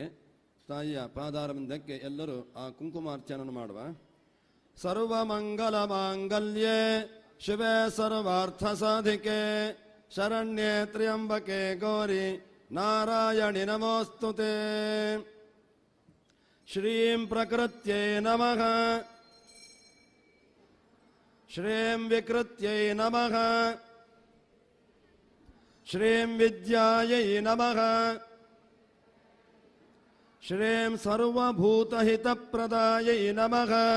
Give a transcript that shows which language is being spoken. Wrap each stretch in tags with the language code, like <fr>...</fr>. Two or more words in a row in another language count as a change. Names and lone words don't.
<kn>ತಾಯಿಯ ಪಾದಾರವಿಂದಕ್ಕೆ ಎಲ್ಲರೂ ಆ ಕುಂಕುಮಾರ್ಚನೆಯನ್ನು ಮಾಡುವ.</kn> <sa>ಸರ್ವಮಂಗಲ ಮಾಂಗಲ್ಯೆ ಶಿವೆ ಸರ್ವಾರ್ಥ ಸಾಧಿಕೆ ಶರಣ್ಯೆ ತ್ರ್ಯಂಬಕೆ ಗೌರಿ ನಾರಾಯಣಿ ನಮೋಸ್ತುತೆ. श्रीं प्रकृत्यै नमः श्रीं विकृत्यै नमः श्रीं विद्यायै नमः श्रीं सर्वभूतहितप्रदायै नमः</sa>